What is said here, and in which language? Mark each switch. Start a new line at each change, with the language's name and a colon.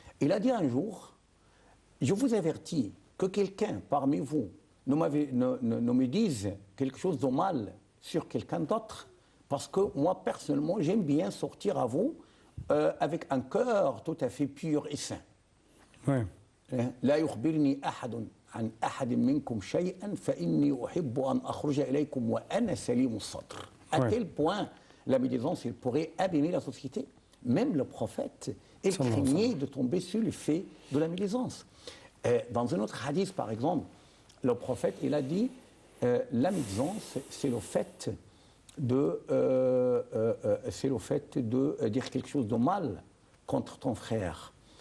French: Il a dit un jour, je vous avertis que quelqu'un parmi vous ne me dise quelque chose de mal sur quelqu'un d'autre, parce que moi, personnellement, j'aime bien sortir à vous avec un cœur tout à fait pur et sain.
Arabic: La yukhbirni ahadun عن أحد منكم شيئا فإني أحب أن أخرج إليكم وأنا سليم الصدر.
French: À tel point, la médisance, il pourrait abîmer la société. Même le prophète, il craignait de tomber sur le fait de la médisance. Dans un autre hadith, par exemple, le prophète, il a dit la médisance, c'est le fait de dire quelque chose de mal contre ton frère.